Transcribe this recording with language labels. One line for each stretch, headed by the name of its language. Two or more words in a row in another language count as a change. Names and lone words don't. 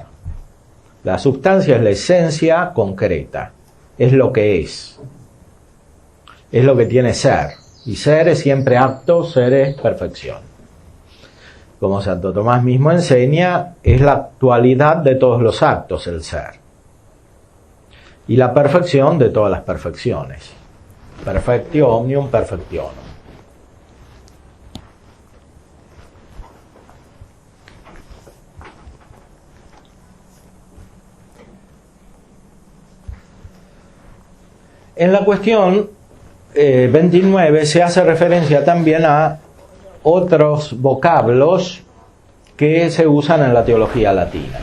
Spanish: La substancia es la esencia concreta, es lo que es lo que tiene ser. Y ser es siempre acto, ser es perfección. Como Santo Tomás mismo enseña, es la actualidad de todos los actos el ser. Y la perfección de todas las perfecciones.
Latin: Perfectio omnium perfectionum.
Spanish: En la cuestión 29 se hace referencia también a otros vocablos que se usan en la teología latina.